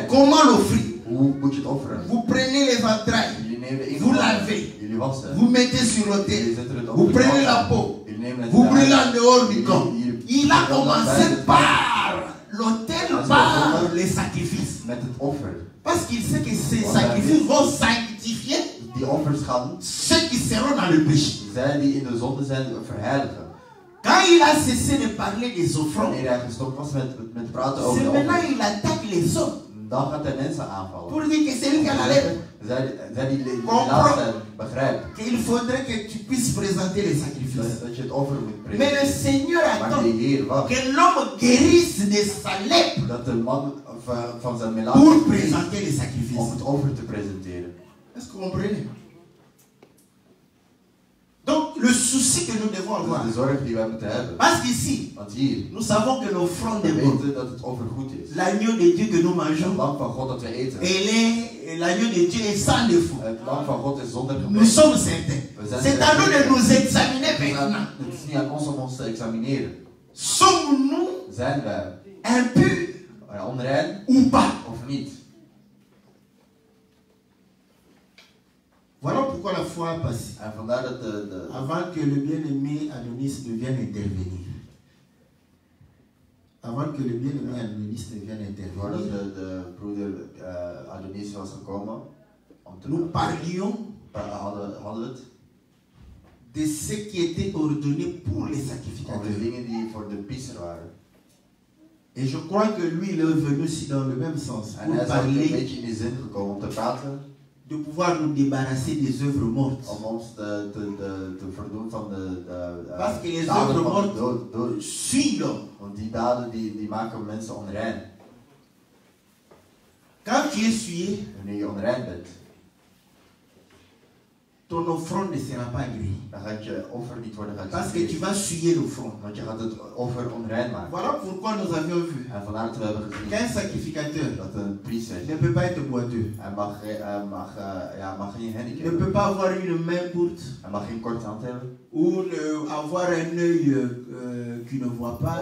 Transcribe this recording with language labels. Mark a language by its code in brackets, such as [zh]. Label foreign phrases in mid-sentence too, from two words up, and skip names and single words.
[fr] Comment l'offrir? [nl] Hoe moet je het offeren? [fr] Vous prenez les entrailles, [nl] Jullie nemen de [fr] vous [nl] ingewanden, [fr] lavez, [nl] jullie wassen, [fr] vous mettez sur [nl] jullie [fr] l'autel, [nl] zetten het op [fr] vous [nl] de [fr] prenez la [nl] altaar. [fr] peau, [nl] Jullie nemen het [fr] vous [nl] eruit. [fr] brûlez en dehors du [nl] Jullie- [fr] camp. [nl] jullie- [fr] Il a [nl] jullie [fr] commencé [nl] bij het [fr] par l'autel, par les sacrifices. [nl] met het offer. [fr] Parce qu'il sait que ces sacrifices vont sanctifier [nl] Die offers gaan [fr] ceux qui seront dans le péché. [nl] zij die in de zonde zijn verheiligen. [fr] Quand il a cessé de parler des offrandes, [nl] Wanneer hij gestopt was met praten over [fr] c'est [nl] de [fr] maintenant [nl] offers, [fr] il attaque les hommes [nl] dan gaat hij mensen aanvallen. [fr] pour dire que c'est lui qui a la lèvre, [nl] Zij die [fr] Comprends. [nl] laat zijn, begrijpen. [fr] qu'il faudrait que tu puisses présenter les sacrifices. [nl] Dat je het offer moet [fr] Mais le [nl] presenteren. [fr] Seigneur [nl] Maar [fr] attend [nl] de Heer wacht [fr] que l'homme guérisse de sa lèpre [nl] dat de man van zijn [fr] pour [nl] melaatse [fr] présenter les [nl] om [fr] sacrifices. [nl] het offer te presenteren. [fr] Est-ce que vous comprenez? Donc le souci que nous devons [nl] Dat [fr] avoir, [nl] is de zorg die wij moeten hebben. [fr] parce qu'ici, [nl] Want hier, [fr] nous savons que l'offrande [nl] we [fr] est bonne. [nl] weten dat het offer goed is. [fr] L'agneau de Dieu que nous [nl] Het [fr] mangeons, [nl] lam van God dat we eten. [fr] l'agneau de Dieu est sans défaut. [nl] Het lam van God is zonder [fr] Nous [nl] gebrek. [fr] sommes certains. C'est à nous de nous examiner maintenant. [nl] Het is niet aan ons om ons te examineren. [fr] Sommes-nous [nl] Zijn wij [fr] impurs [nl] onrein [fr] ou pas? [nl] of niet? [fr] Voilà pourquoi la foi a passé. [nl] En vandaar dat de [fr] Avant que le bien-aimé Adonis ne vienne intervenir. Avant que le bien-aimé Adonis ne vienne [nl] voordat [fr] intervenir, [nl] de broeder Adonis was gekomen, om te [fr] nous parlions [nl] hadden we het [fr] de ce qui était ordonné pour les [nl] over de [fr] sacrificateurs. [nl] dingen die voor de priester waren. [fr] Et je crois que lui, il est venu aussi dans le même sens. [nl] En [fr] Pour [nl] hij is ook een [fr] parler [nl] beetje in die zin gekomen om te praten [fr] de pouvoir nous débarrasser des œuvres mortes. [nl] Om ons te verdoen van de [fr] Parce que les [nl] daden [fr] œuvres [nl] van de [fr] mortes [nl] dood. [fr] suivent l'homme. [nl] Want die daden die maken mensen onrein. [fr] Quand tu es souillé, [nl] Wanneer je onrein bent, [fr] ton offrande ne sera pas agréée. [nl] dan gaat je offer niet worden [fr] Parce que tu [nl] geaccepteerd. [fr] vas souiller l'offrande. [nl] Want je gaat het offer onrein maken. [fr] Voilà pourquoi nous avions vu [nl] En vandaar dat we hebben gezien [fr] qu'un sacrificateur [nl] dat een priester, [fr] ne peut pas être boiteux. [nl] hij mag geen handy [fr] Ne [nl] hebben. [fr] peut pas avoir une main courte [nl] Hij mag geen korte hand hebben. [fr] ou avoir un œil qui ne voit pas.